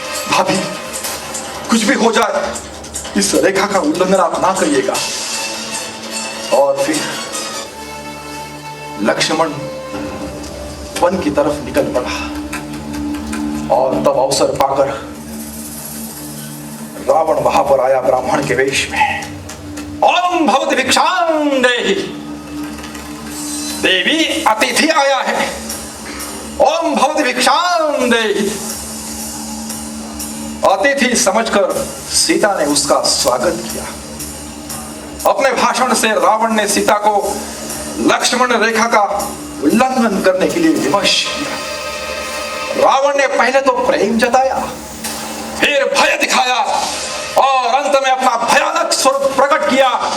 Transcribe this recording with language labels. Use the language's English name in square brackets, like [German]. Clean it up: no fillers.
[Hindi] भाभी, कुछ भी हो जाए इस रेखा का उल्लंघन आप ना करिएगा। और फिर लक्ष्मण वन की तरफ निकल पड़ा और तब अवसर पाकर रावण वहां पर आया ब्राह्मण के वेश में। [Sanskrit] ओम भवति भिक्षां देहि, [Hindi] देवी अतिथि आया है, [Sanskrit] ओम भवति भिक्षां देहि। [Hindi] अतिथि समझकर सीता ने उसका स्वागत किया। अपने भाषण से रावण ने सीता को लक्ष्मण रेखा का उल्लंघन करने के लिए विवश किया। रावण ने पहले तो प्रेम जताया, फिर भय दिखाया और अंत में अपना भयानक स्वरूप प्रकट किया।